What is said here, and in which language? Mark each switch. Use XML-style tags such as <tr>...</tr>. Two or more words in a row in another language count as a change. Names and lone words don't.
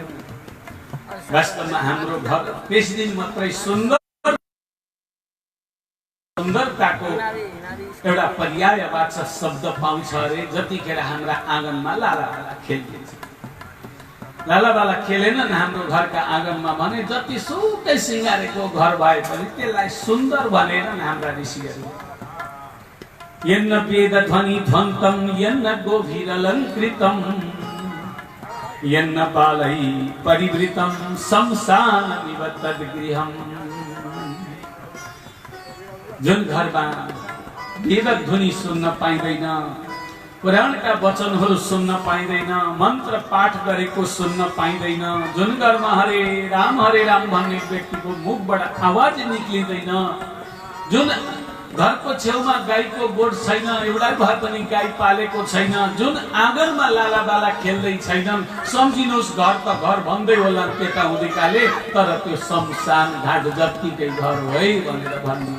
<ne>वास्तवमा हाम्रो घर त्यस दिन मात्रै सुन्दरताको एउटा पर्यायवाचक शब्द पाउँछ अरे जतिखेर हाम्रा आँगनमा लालाबाला खेलिन्छ। लालाबाला खेलेनन् हाम्रो घरका आँगनमा भने जति सुकै सिँगारेको घर भए पनि त्यसलाई सुन्दर भनेनन् हाम्रा ऋषिहरू।</ne> <sa>यन्न वेद ध्वनि ध्वन्तम यन्न गोभिरलङ्कृतम यन्न बालै परिवृतम शमशानमिव तद्गृहम्।</sa> <ne>जुन घरमा वेद ध्वनि सुन्न पाइँदैन, पुराणका वचनहरू सुन्न पाइँदैन, मन्त्र पाठ गरेको सुन्न पाइँदैन, जुन घरमा हरे राम भन्ने व्यक्तिको मुखबाट आवाज निक्लिँदैन, जुन घरको छेउमा गाईको गोठ छैन, एउटा भए पनि गाई पालेको छैन, जुन आँगनमा लालाबाला खेल्दै छैनन्, सम्झिनुहोस् घर त घर भन्दै होला त्यता हुँदैकाले, तर त्यो शमशान घाट जत्तिकै घर हो है भनेर भन्नु।</ne>